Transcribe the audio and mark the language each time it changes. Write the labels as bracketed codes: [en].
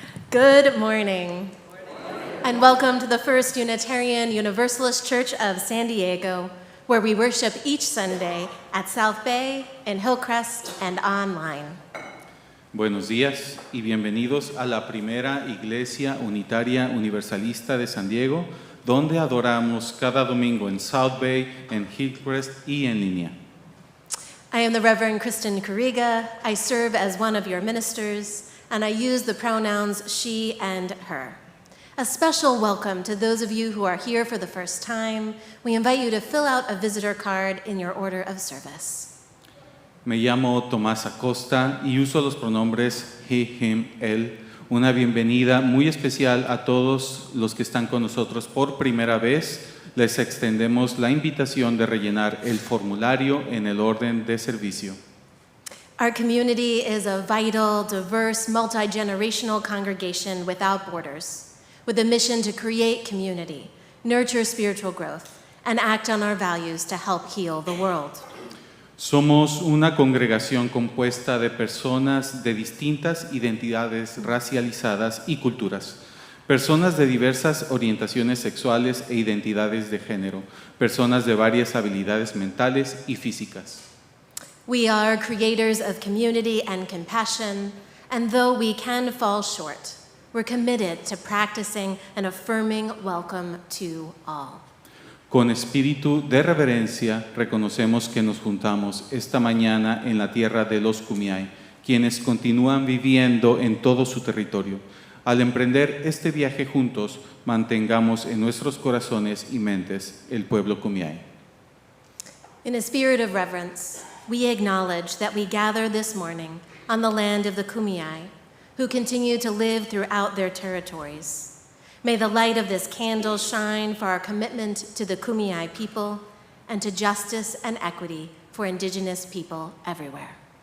[en] Good morning, and welcome to the First Unitarian Universalist Church of San Diego, where we worship each Sunday at South Bay, in Hillcrest, and online. [es] Buenos días y bienvenidos a la primera Iglesia Unitaria Universalista de San Diego, donde adoramos cada domingo en South Bay, en Hillcrest y en línea. [en] I am the Reverend Kristen Kuriga. I serve as one of your ministers, and I use the pronouns she and her. A special welcome to those of you who are here for the first time. We invite you to fill out a visitor card in your order of service. [es] Me llamo Tomás Acosta y uso los pronombres [en] he, him, [es] él. Una bienvenida muy especial a todos los que están con nosotros por primera vez. Les extendemos la invitación de rellenar el formulario en el orden de servicio. [en] Our community is a vital, diverse, multi-generational congregation without borders, with a mission to create community, nurture spiritual growth, and act on our values to help heal the world. [es] Somos una congregación compuesta de personas de distintas identidades racializadas y culturas, personas de diversas orientaciones sexuales e identidades de género, personas de varias habilidades mentales y físicas. [en] We are creators of community and compassion, and though we can fall short, we're committed to practicing an affirming welcome to all. [es] Con espíritu de reverencia reconocemos que nos juntamos esta mañana en la tierra de los Kumeyaay, quienes continúan viviendo en todo su territorio. Al emprender este viaje juntos, mantengamos en nuestros corazones y mentes el pueblo Kumeyaay. [en] In a spirit of reverence, we acknowledge that we gather this morning on the land of the Kumeyaay, who continue to live throughout their territories. May the light of this candle shine for our commitment to the Kumeyaay people and to justice and equity for Indigenous people everywhere.